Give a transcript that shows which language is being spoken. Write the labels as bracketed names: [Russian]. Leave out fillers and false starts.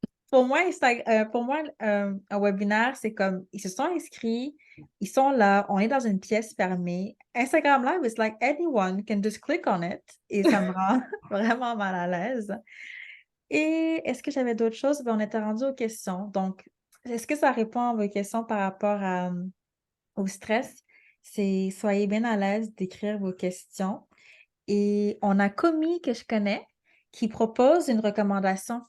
[French] Pour moi, un webinaire, c'est comme ils se sont inscrits, ils sont là, on est dans une pièce fermée. [English] Instagram Live is like anyone can just click on it. [French] Et ça me rend vraiment mal à l'aise. Et est-ce que j'avais d'autres choses? Ben, on était rendu aux questions. Donc, est-ce que ça répond à vos questions par rapport au stress? C'est soyez bien à l'aise d'écrire vos questions. Et on a Commis que je connais qui propose une recommandation.